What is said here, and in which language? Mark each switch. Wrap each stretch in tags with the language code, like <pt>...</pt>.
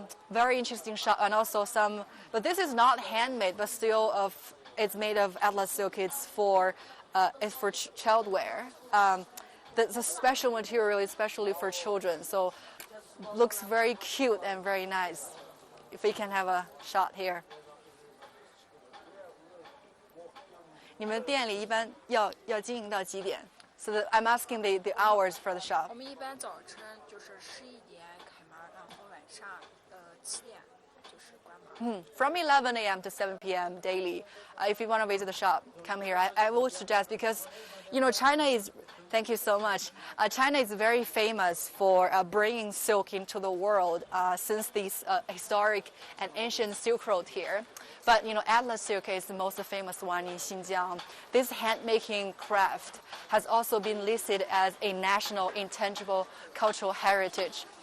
<en>Very interesting shop, and also but this is not handmade, but still it's made of Atlas silk. It's for child wear. The special material, especially for children, so looks very cute and very nice. If we can have a shot here.</en> <zh>你们店里一般要经营到几点?</zh> <en>So I'm asking the hours for the shop.</en> <zh>我们一般早晨就是11点开门，然后晚上7点就是关门。</zh> <en>From 11 a.m. to 7 p.m. daily. If you want to visit the shop, come here. I will suggest because, China is. Thank you so much. China is very famous for bringing silk into the world since these historic and ancient Silk Road here. But, Atlas silk is the most famous one in Xinjiang. This hand-making craft has also been listed as a national intangible cultural heritage.</en>